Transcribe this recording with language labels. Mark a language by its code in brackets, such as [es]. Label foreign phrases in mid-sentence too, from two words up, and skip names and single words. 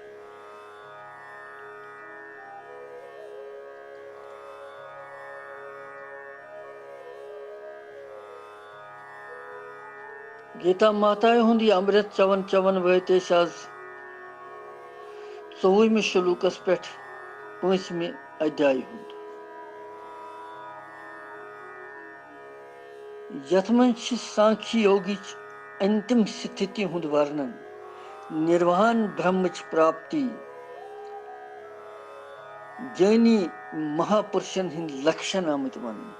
[ks] गीता माता हुंदी अमृत चवन चवन वहते आज 24 शुलूकस पे 5 अध्याय हुंद यथ मन सांख्य योगी अंतिम स्थिति हुंद वर्णन निर्वाण ब्रह्म प्राप्ति ज्ञानी महापुरुषन हिंद लक्षण आमत वन।